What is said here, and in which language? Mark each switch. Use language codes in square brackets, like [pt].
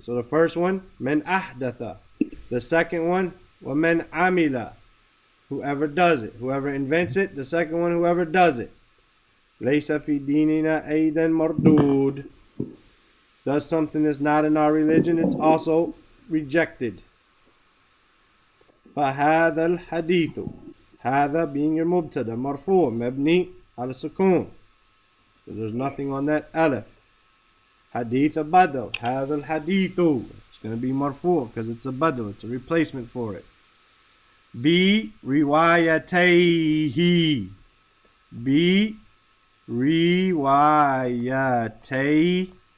[en] So the first one, man ahdatha. The second one, wa man amila. Whoever does it. Whoever invents it. The second one, whoever does it. [ar] Laysa fi dinina aydan mardud. [en] Does something that's not in our religion, it's also rejected. [ar] فهذا الحديث. هذا [en] being your [ar] mubtada مرفوع مبني على السكون. [en] So there's nothing on that alif. Hadith a badal. [ar] هذا الحديث. [en] It's going to be marfu because it's a badal. It's a replacement for it. B riwayatayhi. B riwayatayhi.